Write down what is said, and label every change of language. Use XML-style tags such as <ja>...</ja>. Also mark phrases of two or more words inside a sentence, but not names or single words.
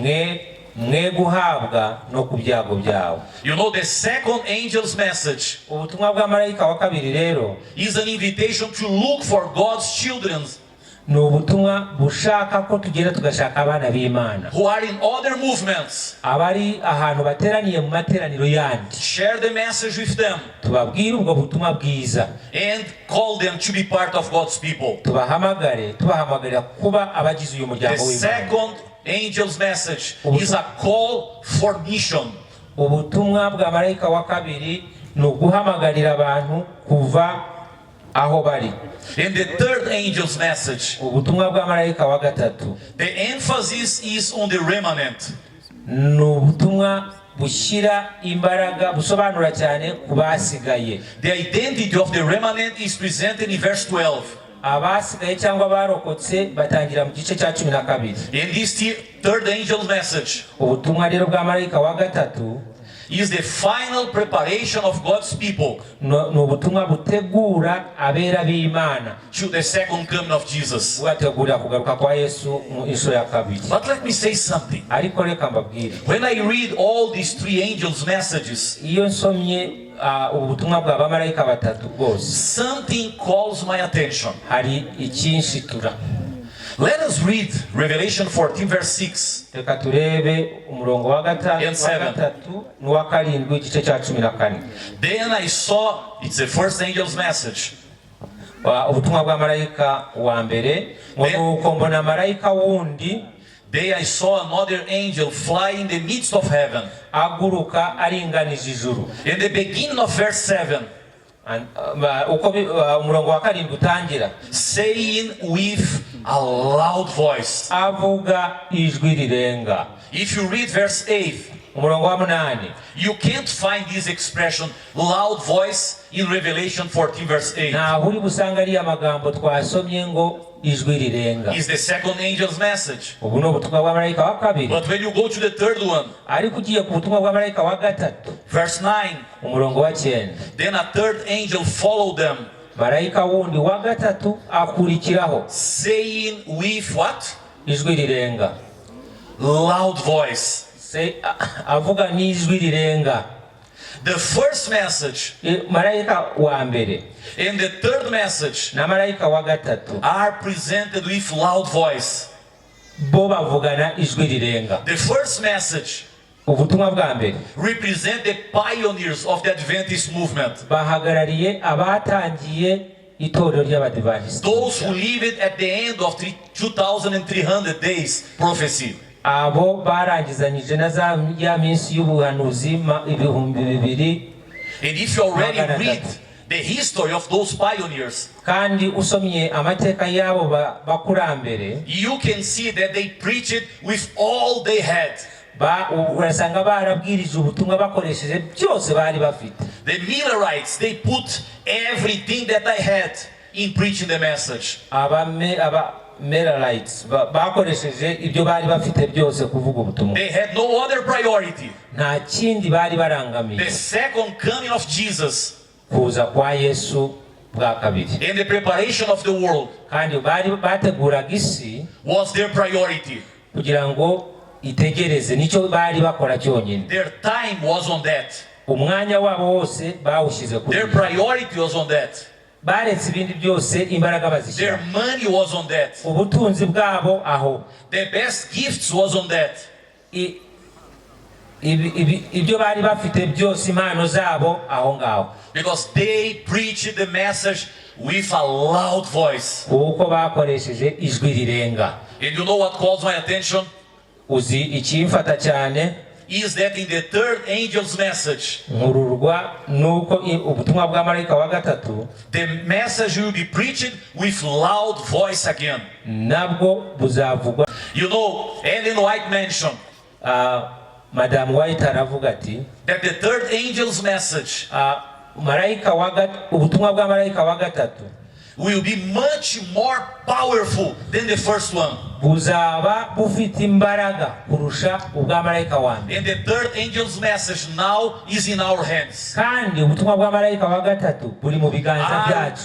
<rw>mwe guhabwa no ku byago byawo.</rw> <en>You know, the second angel's message</en> <rw>ubutumwa bw'amarayika wa kabiri rero</rw> <en>is an invitation to look for God's children</en> <rw>ni ubutumwa bushaka ko tugenda tugashaka abana b'Imana</rw> <en>who are in other movements.</en> <rw>abari ahantu bateraniye mu materaniro yandi,</rw> <en>Share the message with them</en> <rw>tubabwire ubwo butumwa bwiza,</rw> <en>and call them to be part of God's people.</en> <rw>tubahamagarira kuba abagize uyu</rw> <en>The</en> <rw>muryango w'Imana.</rw> <en>second angel's message is a call for mission.</en> <rw>ubutumwa bwa marayika wa kabiri ni uguhamagarira abantu kuva aho bari.</rw> <en>And the third angel's message,</en> <rw>ubutumwa bwa marayika wa gatatu</rw> <en>the emphasis is on the remnant.</en> <rw>ni ubutumwa bushyira imbaraga, busobanura cyane ku basigaye.</rw> <en>The identity of the remnant is presented in verse 12.</en> <rw>abasigaye cyangwa barokotse batangira mu gice cya 12.</rw> <en>And this third angel's message</en> <rw>ubutumwa rero bwa marayika wa gatatu</rw> <en>is the final preparation of God's people</en> <rw>ni ubutumwa butegura abera b'Imana</rw> <en>to the second coming of Jesus.</en> <rw>bubategurira kugaruka kwa Yesu mu inshuro ya kabiri.</rw> <en>But let me say something.</en> <rw>ariko reka mbabwire,</rw> <en>When I read all these three angels' messages,</en> <rw>iyo nsomye ubutumwa bwa bamarayika batatu bwose,</rw> <en>something calls my attention.</en> <rw>hari ikinshitura.</rw> <en>Let us read Revelation 14 verse 6.</en> <rw>reka turebe umurongo wa</rw> <en>And seven.</en> <rw>gatatu n'uwa karindwi igice cya 14.</rw> <en>Then I saw, it's the first angel's message.</en> <rw>ubutumwa bwa marayika wa mbere, ngo nuko mbona marayika wundi</rw> <en>Then I saw another angel fly in the midst of heaven.</en> <rw>aguruka aringanije ijuru.</rw> <en>In the beginning of verse 7,</en> <rw>uko umurongo wa karindwi utangira,</rw> <en>saying with a loud voice.</en> <rw>avuga ijwi rirenga.</rw> <en>If you read verse 8,</en> <rw>umurongo wa 8,</rw> <en>you can't find this expression, loud voice, in Revelation 14 verse 8.</en> <rw>ntaho uri busanga ariya magambo twasomye ngo ijwi rirenga.</rw> <en>It's the second angel's message.</en> <rw>ubu ni ubutumwa bwa marayika wa kabiri.</rw> <en>But when you go to the third one,</en> <rw>ariko ugiye ku butumwa bwa marayika wa gatatu,</rw> <en>verse 9,</en> <rw>umurongo wa 9,</rw> <en>then a third angel followed them,</en> <rw>marayika wundi wa gatatu akurikiraho,</rw> <en>saying with what?</en> <rw>ijwi rirenga.</rw> <en>Loud voice.</en> <rw>avuga n'ijwi rirenga.</rw> <en>The first message</en> <rw>marayika wa mbere</rw> <en>and the third message</en> <rw>na marayika wa gatatu</rw> <en>are presented with loud voice.</en> <rw>bo bavugana ijwi rirenga.</rw> <en>The first message</en> <rw>ubutumwa bwa mbere</rw> <en>represent the pioneers of the Adventist movement.</en> <rw>bahagarariye abatangiye itorero ry'Abadivantisiti,</rw> <en>Those who lived at the end of 2,300 days prophecy.</en> <rw>abo barangizanyije na ya minsi y'ubuhanuzi 2,000.</rw> <en>And if you already read the history of those pioneers,</en> <rw>kandi usomye amateka y'abo bakurambere,</rw> <en>you can see that they preached with all they had.</en> <rw>urasanga barabwirije ubutumwa bakoresheje byose bari bafite.</rw> <en>The Millerites, they put everything that they had in preaching the message.</en> <rw>Millerites bakoresheje ibyo bari bafite byose kuvuga ubutumwa.</rw> <en>They had no other priority.</en> <rw>Nta kindi bari barangamiye.</rw> <en>The second coming of Jesus,</en> <rw>kuza kwa Yesu bwa kabiri,</rw> <en>and the preparation of the world,</en> <rw>kandi bari bateguraga isi,</rw> <en>was their priority.</en> <rw>kugira ngo itegereze, nicyo bari bakora cyonyine.</rw> <en>Their time was on that.</en> <rw>Umwanya wabo wose bawushyize kuri.</rw> <en>Their priority was on that.</en> <rw>baretse ibindi byose imbaraga bazishyira.</rw> <en>Their money was on that.</en> <rw>Ubutunzi bwabo aho.</rw> <en>Their best gifts was on that.</en> <rw>Ibyo bari bafite byose, impano zabo aho ngaho.</rw> <en>Because they preached the message with a loud voice.</en> <rw>Kuko bakoresheje ijwi rirenga.</rw> <en>And you know what calls my attention?</en> <rw>Uzi ikimfata cyane?</rw> <en>Is that in the third angel's message,</en> <rw>nkururwa nuko ubutumwa bwa marayika wa gatatu,</rw> <en>the message will be preached with loud voice again.</en> <rw>Nabwo buzavugwa.</rw> <en>You know, Ellen White mentioned</en> <rw>Madam White aravuga ati</rw> <en>that the third angel's message</en> <rw>ubutumwa bwa marayika wa gatatu</rw> <en>will be much more powerful than the first one.</en> <rw>Buzaba bufite imbaraga kurusha ubwa marayika wa mbere.</rw> <en>And the third angel's message now is in our hands.</en> <rw>Kandi ubutumwa bwa marayika wa gatatu buri mu biganza byacu.</rw>